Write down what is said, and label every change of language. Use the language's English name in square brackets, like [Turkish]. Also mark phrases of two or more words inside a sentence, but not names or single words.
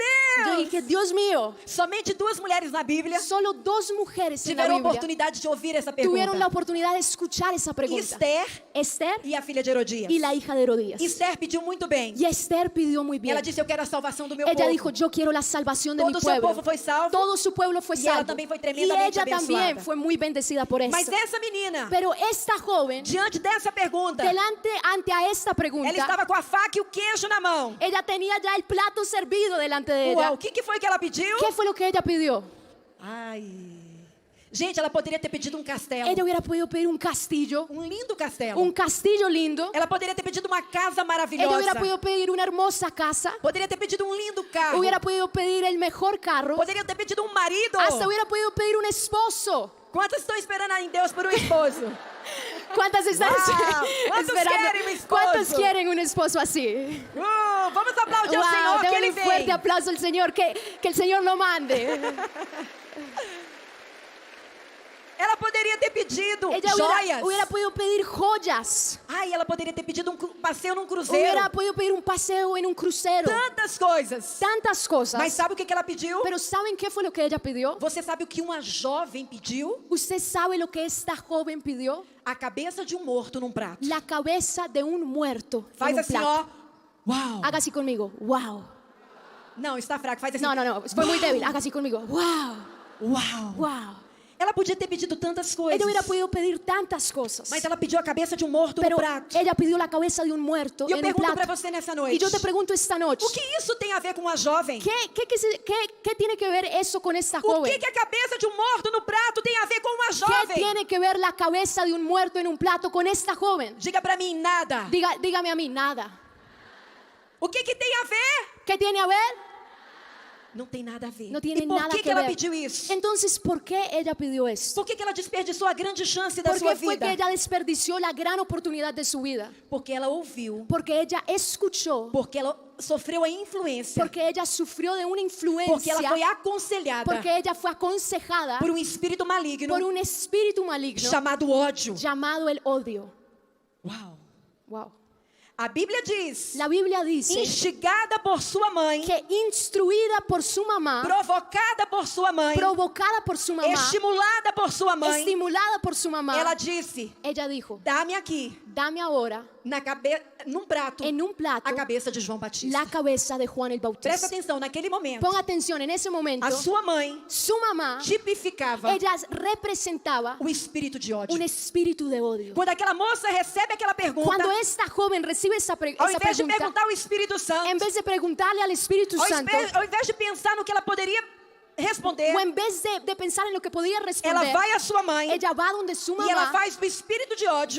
[Spanish] Yo [Portuguese] Deus! [Spanish] dije, Dios mío, [Portuguese] Somente 2 mulheres na Bíblia [Spanish] solo 2 mujeres en la [Portuguese] tiveram a [Spanish] Biblia [Portuguese] oportunidade de ouvir essa pergunta. [Spanish] tuvieron la oportunidad de escuchar esa pregunta. [Portuguese] Esther [Spanish] Esther [Portuguese] e a filha de Herodias. [Spanish] y la hija de Herodías. [Portuguese] Esther pediu muito bem. [Spanish] Y Esther pidió muy bien. [Portuguese] Ela disse: eu quero a salvação do meu [Spanish] Ella [Portuguese] povo. [Spanish] dijo, yo quiero la salvación de [Portuguese] Todo [Spanish] mi [Portuguese] o seu [Spanish] pueblo. [Portuguese] povo foi salvo. [Spanish] Todo su pueblo fue Y ella salvo. también fue Y [Portuguese] tremendamente [Spanish] ella también [Portuguese] abençoada. [Spanish] fue muy bendecida por eso. [Portuguese] Mas essa menina, [Spanish] Pero esta joven, [Portuguese] diante dessa pergunta, [Spanish] ante a esta [Portuguese] ela [Spanish] pregunta, [Portuguese] estava com a faca e o queijo na mão. [Spanish] ella tenía ya el plato servido delante de ella. [Portuguese] Uau, o que foi que ela pediu? [Spanish] ¿Qué fue lo que ella pidió? [Portuguese] Ai. Gente, ela poderia ter pedido um castelo. [Spanish] Ella hubiera podido pedir un castillo, [Portuguese] Um lindo castelo. [Spanish] un castillo lindo. [Portuguese] Ela poderia ter pedido uma casa [Spanish] Ella [Portuguese] maravilhosa. [Spanish] hubiera podido pedir una hermosa casa. [Portuguese] Poderia ter pedido um lindo carro. [Spanish] Hubiera podido pedir el mejor carro. [Portuguese] Poderia ter pedido um marido. [Spanish] Hasta hubiera podido pedir un esposo. [Portuguese] Quantas estão esperando em Deus por um esposo? [Spanish] ¿Cuántas están Wow. ¿Cuántos esperando? quieren un esposo? ¿Cuántos quieren un esposo así? [Portuguese] Vamos aplaudir ao Senhor, que [Spanish] Démosle [Portuguese] Ele [Spanish] un fuerte [Portuguese] vem. [Spanish] aplauso al Señor, que el Señor lo mande. [Portuguese] Ela poderia ter pedido [Spanish] Ella [Portuguese] joias. [Spanish] hubiera podido pedir joyas. [Portuguese] Ai, ela poderia ter pedido passeio num cruzeiro. [Spanish] Hubiera podido pedir un paseo en un crucero. [Portuguese] Tantas coisas. [Spanish] Tantas cosas. [Portuguese] Mas sabe o que ela pediu? [Spanish] Pero ¿saben qué fue lo que ella pidió? [Portuguese] Você sabe o que uma jovem pediu? [Spanish] ¿Usted sabe lo que esta joven pidió? [Portuguese] A cabeça de um morto num prato. [Spanish] La cabeza de un muerto [Portuguese] Faz [Spanish] en un [Portuguese] assim, [Spanish] plato. [Portuguese] ó. Uau. [Spanish] Haga así conmigo. Wow. [Portuguese] Não, está fraco. Faz assim. [Spanish] No. Fue muy débil. Haga así conmigo. Wow. [Portuguese] Uau. [Spanish] Wow. [Portuguese] Ela podia ter pedido tantas coisas. [Spanish] Ella hubiera podido pedir tantas cosas. [Portuguese] Mas ela pediu a cabeça de um morto [Spanish] Pero [Portuguese] no prato. [Spanish] ella pidió la cabeza de un muerto [Portuguese] E eu [Spanish] en un [Portuguese] pergunto para [Spanish] plato. [Portuguese] você nessa [Spanish] Y [Portuguese] noite. [Spanish] yo te pregunto esta noche, [Portuguese] O que isso tem a ver com uma jovem? [Spanish] ¿qué tiene que ver eso con esta [Portuguese] O [Spanish] joven? [Portuguese] que a cabeça de um morto no prato tem a ver com uma [Spanish] ¿Qué [Portuguese] jovem? [Spanish] tiene que ver la cabeza de un muerto en un plato con esta joven? [Portuguese] Diga para mim, nada. [Spanish] Dígame a mí, nada. [Portuguese] O que tem a ver? [Spanish] ¿Qué tiene a ver? [Portuguese] Não tem nada a ver. [Spanish] No tiene [Portuguese] e por [Spanish] nada que [Portuguese] que ela [Spanish] ver. [Portuguese] pediu isso? [Spanish] Entonces, ¿por qué ella pidió esto? [Portuguese] Por que ela desperdiçou a grande chance da [Spanish] ¿Por [Portuguese] sua [Spanish] qué fue [Portuguese] vida? [Spanish] que ella desperdició la gran oportunidad de su vida? [Portuguese] Porque ela ouviu. [Spanish] Porque ella escuchó, [Portuguese] Porque ela sofreu a influência. [Spanish] porque ella sufrió de una [Portuguese] Porque [Spanish] influencia, [Portuguese] ela foi aconselhada [Spanish] porque ella fue aconsejada [Portuguese] por um espírito maligno [Spanish] por un espíritu maligno [Portuguese] chamado ódio. [Spanish] llamado el odio. [Portuguese] Uau. [Spanish] Wow. [Portuguese] A Bíblia diz, [Spanish] La Biblia dice [Portuguese] instigada por sua mãe, [Spanish] que instruida por su mamá, [Portuguese] provocada por sua mãe, [Spanish] provocada por su mamá, [Portuguese] estimulada por sua mãe, [Spanish] estimulada por su mamá, [Portuguese] ela disse, [Spanish] ella dijo, [Portuguese] dá-me aqui [Spanish] dame ahora [Portuguese] num prato [Spanish] en un plato [Portuguese] a cabeça de João Batista. [Spanish] la cabeza de Juan el [Portuguese] Presta [Spanish] Bautista. [Portuguese] atenção, naquele momento, [Spanish] Ponga atención, en ese momento, [Portuguese] a sua mãe [Spanish] su mamá, [Portuguese] tipificava [Spanish] ella representaba [Portuguese] o espírito de ódio. [Spanish] un espíritu de odio. [Portuguese] Quando aquela moça recebe aquela pergunta, [Spanish] Cuando esta joven recibe esa, [Portuguese] ao [Spanish] esa [Portuguese] invés de [Spanish] pregunta, [Portuguese] perguntar ao Espírito Santo, [Spanish] en vez de preguntarle al Espíritu Santo, [Portuguese] ao invés de pensar no que ela poderia responder, [Spanish] o en vez de pensar en lo que podía [Portuguese] ela [Spanish] responder, [Portuguese] vai à sua mãe [Spanish] ella va donde su [Portuguese] e ela [Spanish] mamá [Portuguese] faz do espírito de ódio